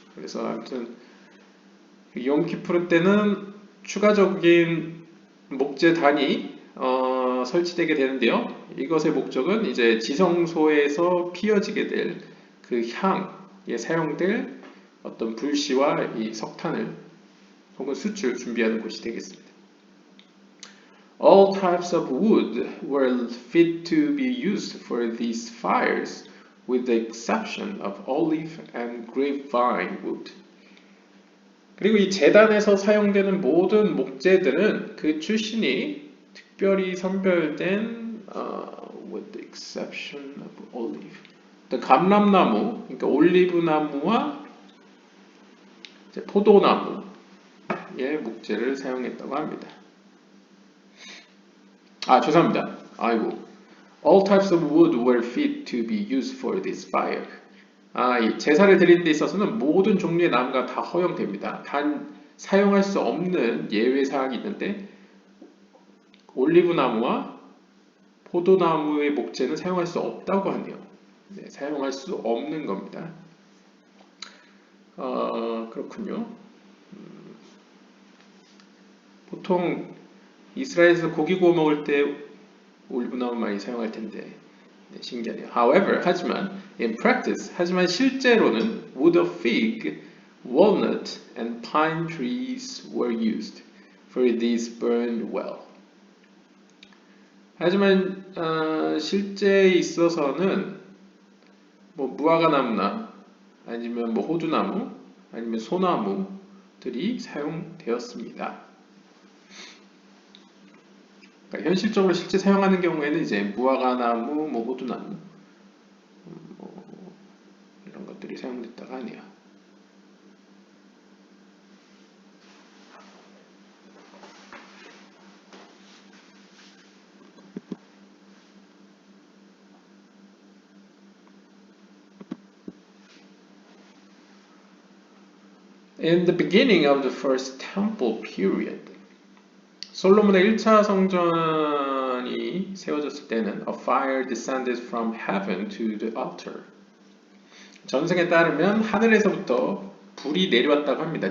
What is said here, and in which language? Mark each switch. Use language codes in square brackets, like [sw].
[ko] 그래서 아무튼 욤키푸르 때는 추가적인 목재단이 설치되게 되는데요. 이것의 목적은 이제 지성소에서 피어지게 될 그 향에 사용될 어떤 불씨와 이 석탄을 혹은 숯을 준비하는 곳이 되겠습니다. [en] All types of wood were fit to be used for these fires, with the exception of olive and grapevine wood. [ko] 그리고 이 제단에서 사용되는 모든 목재들은 그 출신이 특별히 선별된 [en] with the exception of olive. [ko] 감람나무, 그러니까 올리브나무와 포도나무의 목재를 사용했다고 합니다. 죄송합니다. [en] All types of wood were fit to be used for this fire. [ko] 이 제사를 드리는 데 있어서는 모든 종류의 나무가 다 허용됩니다. 단 사용할 수 없는 예외 사항이 있는데 올리브나무와 포도나무의 목재는 사용할 수 없다고 하네요. 네, 사용할 수 없는 겁니다. 그렇군요. 보통 이스라엘에서 고기 구워 먹을 때 올리브나무 많이 사용할 텐데 네, 신기하네요. [en] However, [ko] 하지만 실제로는 [en] wood of fig, walnut, and pine trees were used, for these burned well. [ko] 하지만 실제에 있어서는 뭐 무화과나무나 아니면 뭐 호두나무 아니면 소나무들이 사용되었습니다. 그러니까 현실적으로 실제 사용하는 경우에는 이제 무화과나무, 뭐 호두나무 이런 것들이 사용됐다고 하네요. [en] In the beginning of the first temple period, [ko] 솔로몬의 1차 성전이 세워졌을 때는 [en] a fire descended from heaven to the altar. [ko] 전승에 따르면 하늘에서부터 불이 내려왔다고 합니다.